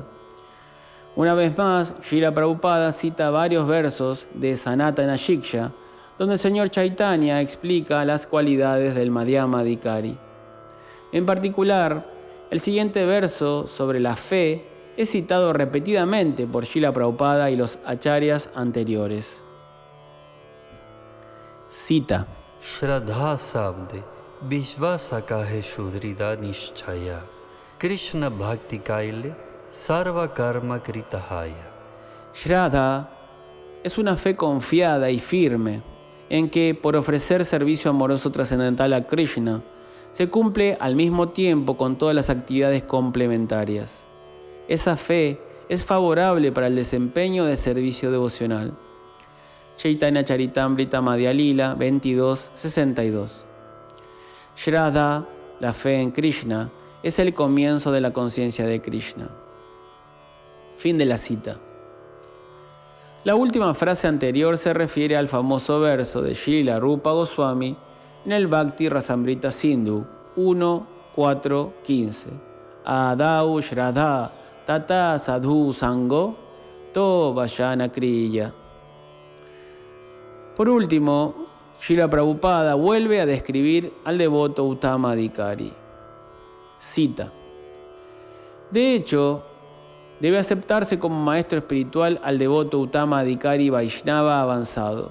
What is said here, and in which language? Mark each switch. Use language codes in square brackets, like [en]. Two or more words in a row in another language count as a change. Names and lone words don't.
[es] Una vez más, Srila Prabhupada cita varios versos de Sanatana Shiksha, donde el señor Chaitanya explica las cualidades del Madhyama Adhikari. En particular, el siguiente verso sobre la fe es citado repetidamente por Srila Prabhupada y los acharyas anteriores. Cita. [bn] শ্রদ্ধা শব্দে বিশ্বাস কহে সুদৃঢ় নিশ্চয় কৃষ্ণ ভক্তি কৈলে সর্ব কর্ম কৃতহয়. [es] Shraddha es una fe confiada y firme en que, por ofrecer servicio amoroso trascendental a Krishna, se cumple al mismo tiempo con todas las actividades complementarias. Esa fe es favorable para el desempeño de servicio devocional. Chaitanya Charitamrita Madhya Lila 22:62. Shraddha, la fe en Krishna, es el comienzo de la conciencia de Krishna. Fin de la cita. La última frase anterior se refiere al famoso verso de Srila Rupa Goswami en el Bhakti Rasamrita Sindhu 1.4.15. [sa] आदौ श्रद्धा तत साधु सङ्गो तो वयन क्रिया. [es] Por último, Srila Prabhupada vuelve a describir al devoto Uttama Adhikari. Cita. De hecho, debe aceptarse como maestro espiritual al devoto Uttama Adhikari Vaishnava avanzado.